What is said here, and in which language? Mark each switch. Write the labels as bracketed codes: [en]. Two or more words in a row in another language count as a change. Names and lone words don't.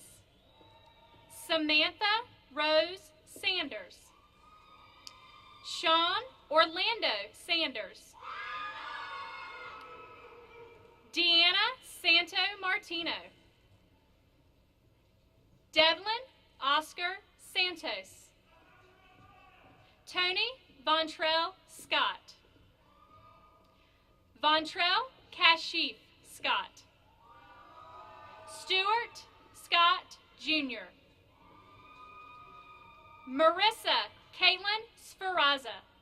[en] Samantha Rose Sanders. Sean Orlando Sanders. Deanna Santo Martino. Devlin Oscar Santos. Tony Vontrell Scott. Vontrell Kashif Scott. Stuart Scott Jr. Marissa Caitlin Sferaza.